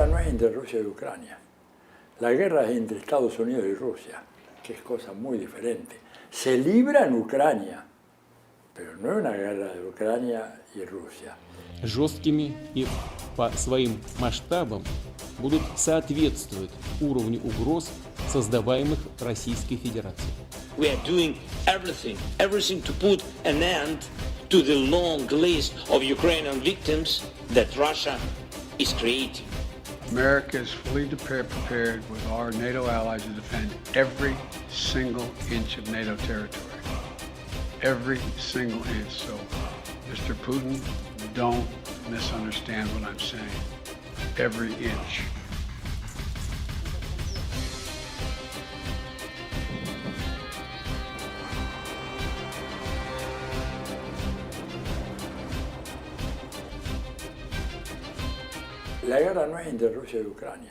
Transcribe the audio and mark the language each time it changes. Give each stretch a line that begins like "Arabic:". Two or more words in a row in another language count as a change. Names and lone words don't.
Spanish: entre Rusia y Ucrania. La guerra es entre Estados Unidos y Rusia, que es cosa muy diferente. Se libra en Ucrania, pero no es una guerra de Ucrania y Rusia.
Russian: Жесткими и по своим масштабам будут соответствовать уровню угроз, создаваемых Российской Федерацией.
English: We are doing everything to put an end to the long list of Ukrainian victims that Russia is creating. America is fully prepared with our NATO allies to defend every single inch of NATO territory. Every single inch. So, Mr. Putin, don't misunderstand what I'm saying. Every inch.
Spanish: La guerra no es entre Rusia y Ucrania.